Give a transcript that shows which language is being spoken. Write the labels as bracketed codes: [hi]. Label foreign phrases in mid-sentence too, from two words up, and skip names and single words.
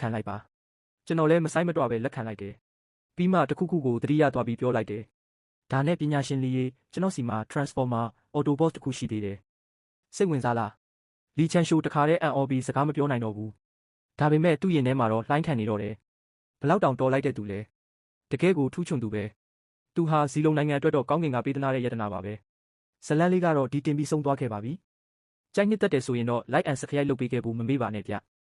[my] ခံလိုက်ပါကျွန်တော်လည်းမဆိုင်မတော့ပဲလက်ခံလိုက်တယ်ပြီးမှတခုခုကိုသတိရသွားပြီးပြောလိုက်တယ်ဒါနဲ့ပညာရှင်လေးကျွန်တော်စီမှာ Transformer Autobot တခုရှိသေးတယ်စိတ်ဝင်စားလားလီချန်ရှိုးတခါတည်းအန်အော်ပြီးစကားမပြောနိုင်တော့ဘူးဒါပေမဲ့သူ့ရင်ထဲမှာတော့လှိုင်းခံနေတော့တယ်ဘလောက်တောင်တော်လိုက်တဲ့သူလဲတကယ်ကိုထူးချွန်သူပဲသူဟာဇီလုံနိုင်ငံအတွက်တော့ကောင်းကင်ကပေးသနာတဲ့ယတနာပါပဲဇလန်းလေးကတော့ဒီတင်ပြီးဆုံးသွားခဲ့ပါပြီကြိုက်နှစ်သက်တယ်ဆိုရင်တော့ [en] like and subscribe [my] လုပ်ပေးခဲ့ဖို့မမေ့ပါနဲ့ဗျ